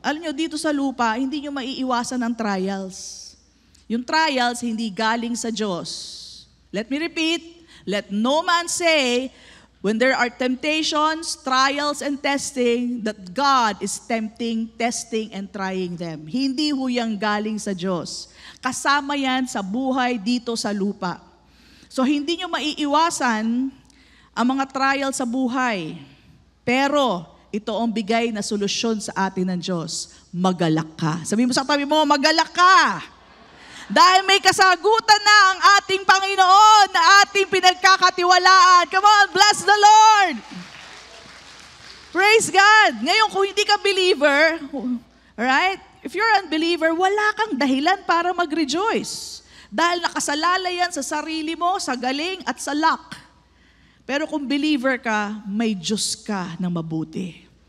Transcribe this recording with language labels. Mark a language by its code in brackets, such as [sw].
[tl] Alam nyo, dito sa lupa, hindi nyo maiiwasan ang trials. Yung trials, hindi galing sa Diyos. [en] Let me repeat, let no man say, when there are temptations, trials, and testing, that God is tempting, testing, and trying them. [tl] Hindi ho yang galing sa Diyos. Kasama yan sa buhay dito sa lupa. So hindi nyo maiiwasan ang mga trials sa buhay. Pero ito ang bigay na solusyon sa atin ng Diyos. Magalak ka. Sabihin mo sa tabi mo, magalak ka. Dahil may kasagutan na ang ating Panginoon na ating pinagkakatiwalaan. [en] Come on, bless the Lord! Praise God! [tl] Ngayon, kung hindi ka believer, right? [en] If you're unbeliever, [tl] wala kang dahilan para mag-rejoice. Dahil nakasalalay yan sa sarili mo, sa galing at sa luck. Pero kung believer ka, may Diyos ka na mabuti.